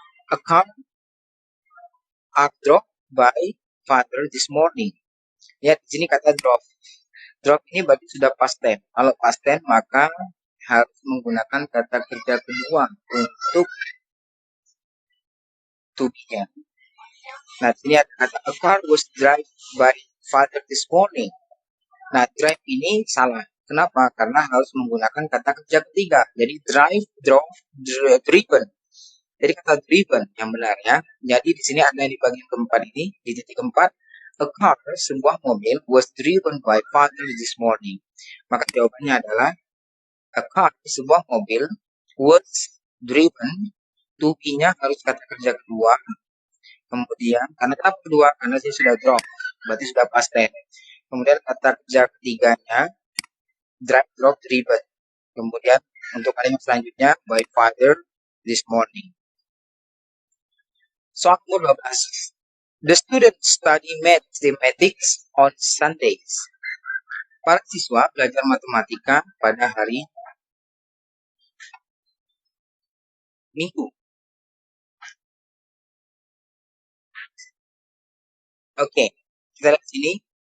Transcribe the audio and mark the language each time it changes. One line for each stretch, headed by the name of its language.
English: A car drove by father this morning.
Indonesian: Ya, di sini kata drove. Drove ini berarti sudah past tense. Kalau past tense maka harus menggunakan kata kerja kedua untuk to be-nya. Nah, di sini ada kata
English: a car was drive by father this morning.
Indonesian: Nah, drive ini salah. Kenapa? Karena harus menggunakan kata kerja ketiga. Jadi drive, drove, driven. Jadi kata driven yang benar ya. Jadi di sini ada di bagian keempat ini, di titik keempat,
English: a car,
Indonesian: sebuah mobil,
English: was driven by father this morning.
Indonesian: Maka jawabannya adalah
English: a car,
Indonesian: sebuah mobil,
English: was driven,
Indonesian: to be-nya harus kata kerja kedua. Kemudian, karena kenapa kedua? Karena dia sudah drop, berarti sudah past tense. Kemudian kata kerja ketiganya, drive, drop, driven. Kemudian untuk kalimat selanjutnya,
English: by father this morning.
Indonesian: Soal nomor 12.
English: The students study mathematics on Sundays.
Indonesian: Para siswa belajar matematika pada hari Minggu. Oke, kita lihat sini.